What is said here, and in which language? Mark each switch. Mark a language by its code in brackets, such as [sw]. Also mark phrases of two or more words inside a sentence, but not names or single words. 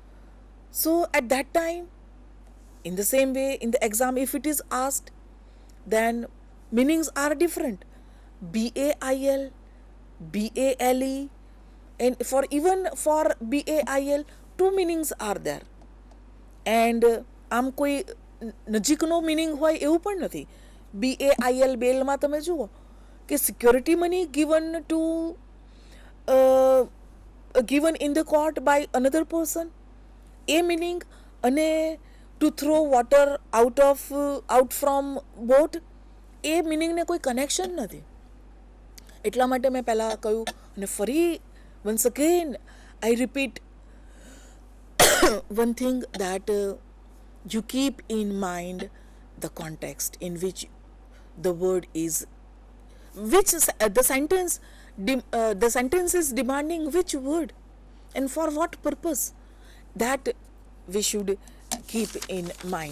[en] So at that time, In the same way, in the exam, if it is asked, then meanings are different. BAIL, BALE, and for even for BAIL, two meanings are there. [gu] And આમ કોઈ નજીકનો મિનિંગ હોય એવું પણ નથી. [en] BAIL [gu] બેલમાં તમે જુઓ કે [en] security money given in the court by another person, a meaning, અને to throw water out from boat, [gu] એ મિનિંગને કોઈ કનેક્શન નથી. એટલા માટે મેં પહેલાં કહ્યું, અને ફરી [en] once again I repeat one thing, that you keep in mind the context in which the word is, which the sentence is demanding which word and for what purpose, that we should keep in mind.